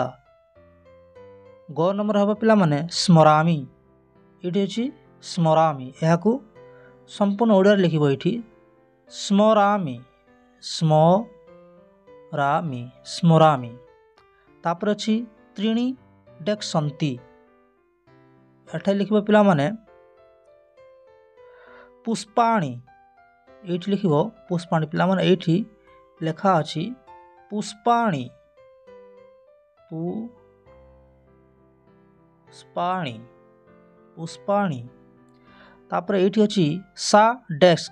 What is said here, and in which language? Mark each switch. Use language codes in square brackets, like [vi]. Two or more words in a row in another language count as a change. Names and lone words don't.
[or] ଗ ନମ୍ବର ହେବ ପିଲାମାନେ ସ୍ମରାମି। ଏଠି ଅଛି ସ୍ମରାମି। ଏହାକୁ ସମ୍ପୂର୍ଣ୍ଣ ଓଡ଼ିଆ ରେ ଲେଖିବ ଏଠି ସ୍ମରାମି। [sa] स्मरामी स्मरामी। [or] ତାପର ଅଛି ତ୍ରୀଣି ଡେସ୍କ ସନ୍ତି। ଏଠା ଲେଖିବ ପିଲାମାନେ ପୁଷ୍ପାଣି। ଏଠି ଲେଖିବ ପୁଷ୍ପାଣି। ପିଲାମାନେ ଏଠି ଲେଖା ଅଛି ପୁଷ୍ପାଣି। [sa] पुष्पाणी पुष्पाणी। [or] ତାପର ଏଠି ଅଛି ସା ଡେସ୍କ।